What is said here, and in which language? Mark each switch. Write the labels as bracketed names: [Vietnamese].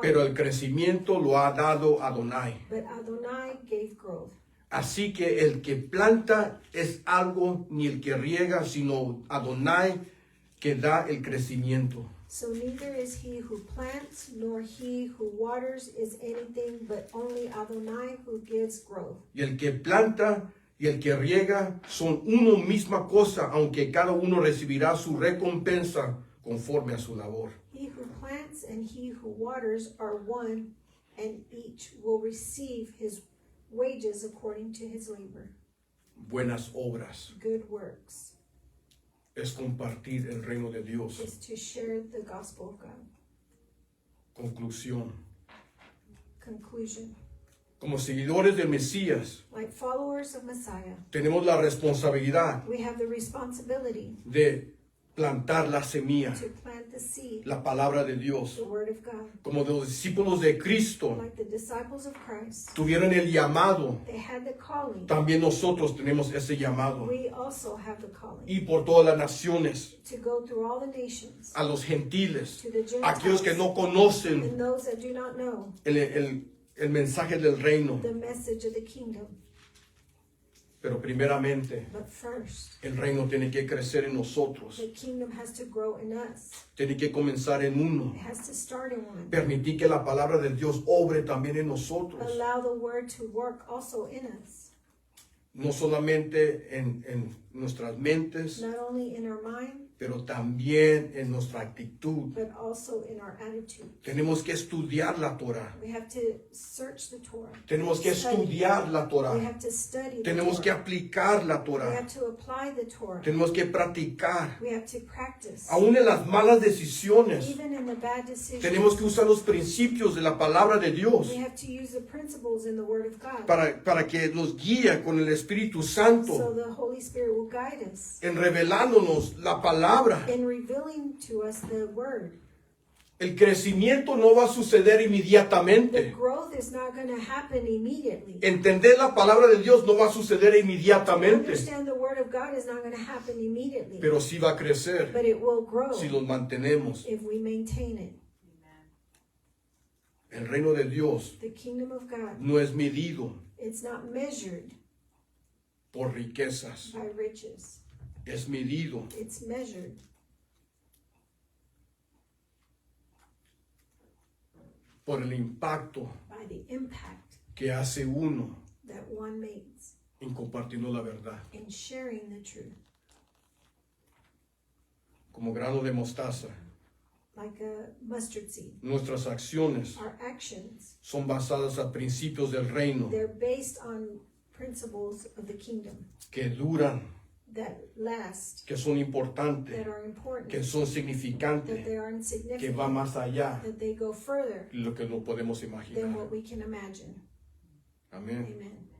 [Spanish] pero el crecimiento lo ha dado Adonai. [English] but Adonai gave growth. [Spanish] Así que el que planta es algo, ni el que riega, sino Adonai que da el crecimiento. [English] So neither is he who plants nor he who waters is anything, but only Adonai who gives growth. [Spanish] Y el que planta y el que riega son una misma cosa, aunque cada uno recibirá su recompensa conforme a su labor. [English] He who plants and he who waters are one, and each will receive his wages according to his labor. [Spanish] Buenas obras [English] Good works [Spanish] es compartir el reino de Dios. [English] is to share the gospel of God. [Spanish] Conclusión. [English] Conclusion. [Spanish] Como seguidores del Mesías, [English] Like followers of Messiah, [Spanish] tenemos la responsabilidad [English] we have the responsibility [Spanish] de plantar la semilla, [English] to plant the seed, [Spanish] la palabra de Dios. [English] the word of God. [Spanish] Como los discípulos de Cristo [English] Like the disciples of Christ, [Spanish] tuvieron el llamado, [English] they had the calling. [Spanish] también nosotros tenemos ese llamado. [English] We also have the calling [Spanish] Y por todas las naciones, [English] to go through all the nations, [Spanish] a los gentiles, [English] to the [Spanish] aquellos que [English] Gentiles, [Spanish] no conocen [English] and those that do not know [Spanish] el mensaje del reino. [English] the message of the kingdom. [Spanish] Pero primeramente, [English] But first, [Spanish] el reino tiene que crecer en nosotros. [English] the kingdom has to grow in us. [Spanish] Tiene que comenzar en uno. [English] It has to start in one. [Spanish] Permitir que la palabra de Dios obre también en nosotros. [English] Allow the word to work also in us, [Spanish] No solamente en nuestras mentes, [English] not only in our mind, [Spanish] pero también en nuestra actitud. [English] but also in our attitude. [Spanish] Tenemos que estudiar la Torah. [English] We have to search the Torah. [Spanish] Tenemos que [English] Study. [Spanish] estudiar la [English] We [Spanish] Torah. [English] have to study the [Spanish] Tenemos que [English] Torah. [Spanish] aplicar la [English] We [Spanish] Torah. [English] have to apply the Torah. [Spanish] Tenemos que practicar. [English] We have to practice. [Spanish] Aún en las malas decisiones, [English] Even in the bad decisions, [Spanish] tenemos que usar los principios de la palabra de Dios [English] we have to use the principles in the Word of God, [Spanish] para que nos guíe con el Espíritu [English] so [Spanish] Santo [English] the Holy Spirit will guide us [Spanish] en revelándonos la palabra. [English] in revealing to us the Word. [Spanish] El crecimiento no va a suceder [English] The [Spanish] inmediatamente. [English] growth is not going to happen immediately. [Spanish] Entender la palabra de Dios no va a suceder inmediatamente, [English] Understand the word of God is not going to happen immediately. [Spanish] pero sí va a crecer [English] But it will grow [Spanish] si los mantenemos. [English] if we maintain it. [Spanish] El reino de Dios [English] The kingdom of God, [Spanish] no es medido [English] it's not measured [Spanish] por riquezas, [English] by riches. [Spanish] es medido [English] It's measured [Spanish] por el impacto [English] by the impact [Spanish] que hace uno [English] that one makes [Spanish] en compartiendo la verdad. [English] in sharing the truth. [Spanish] Como grano de mostaza, [English] Like a mustard seed. [Spanish] nuestras acciones [English] Our actions, [Spanish] son basadas a principios del reino [English] they're based on principles of the kingdom [Spanish] que duran, [English] that last, [Spanish] que son importantes, [English] that are important, [Spanish] que son [English] that [Spanish] significantes, [English] they are [Spanish] que [English] insignificant, [Spanish] va más allá [English] that they go further [Spanish] de lo que no podemos [English] than [Spanish] imaginar. [English] what we can imagine. [Spanish] Amén.